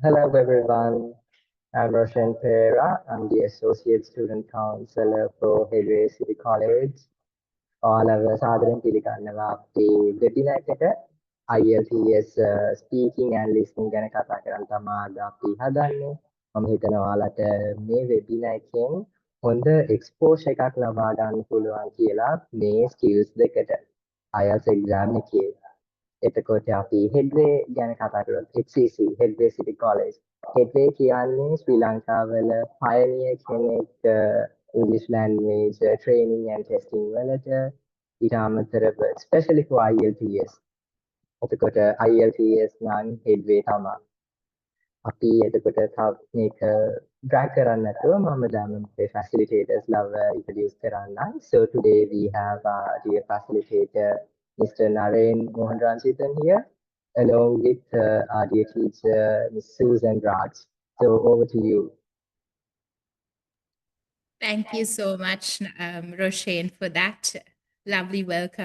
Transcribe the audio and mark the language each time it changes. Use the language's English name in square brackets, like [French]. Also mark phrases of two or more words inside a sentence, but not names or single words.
[English] Hello everyone, I'm Roshan Pereira. I'm the Associate Student Counselor for Headway City College. [Sinhala] ඔයාලව සාදරයෙන් පිළිගන්නවා අපේ webinar එකට [English] IELTS speaking and listening [Sinhala] ගැන කතා කරන්න තමයි අද අපි හදන්නේ. මම හිතනවා ඔයාලට මේ webinar එකෙන් හොඳ exposure එකක් ලබා ගන්න පුළුවන් කියලා මේ skills දෙකට IELTS exam එකේ. එතකොට අපි Headway ගැන කතා කරමු. HCC Headway City College. Headway කියන්නේ ශ්‍රී ලංකාවල pioneer කෙනෙක් [English] English language training and testing [Sinhala] වලට ඊට අමතරව [English] especially for IELTS. [Sinhala] එතකොට IELTS නම් Headway තමයි. අපි එතකොට තව මේක drag කරන්න නැතුව මම දැන් මේ facilitators ලව introduce කරන්නම්. [English] So today we have our dear facilitator Mr. Naren Mohanranjithan here, along with our dear teacher, Ms. Susan Raj. So over to you. Thank you so much, Roshane, for that lovely welcome.